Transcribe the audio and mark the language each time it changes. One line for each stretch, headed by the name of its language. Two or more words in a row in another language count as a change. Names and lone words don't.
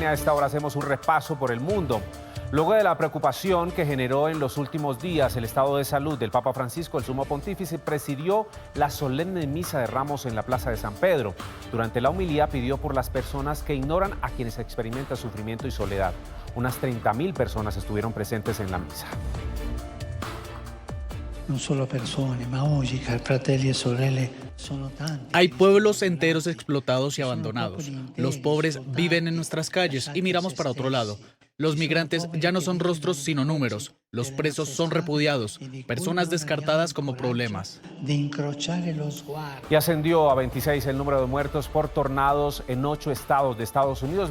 Spanish: A esta hora hacemos un repaso por el mundo. Luego de la preocupación que generó en los últimos días el estado de salud del Papa Francisco, el Sumo Pontífice presidió la solemne misa de Ramos en la Plaza de San Pedro. Durante la homilía pidió por las personas que ignoran a quienes experimentan sufrimiento y soledad. Unas 30.000 personas estuvieron presentes en la misa.
Italian: No solo persone, ma oggi, fratelli e sorelle, sono tanti.
Spanish: Hay pueblos enteros explotados y abandonados. Los pobres viven en nuestras calles y miramos para otro lado. Los migrantes ya no son rostros sino números. Los presos son repudiados, personas descartadas como problemas. Y ascendió a 26 el número de muertos por tornados en 8 estados de Estados Unidos.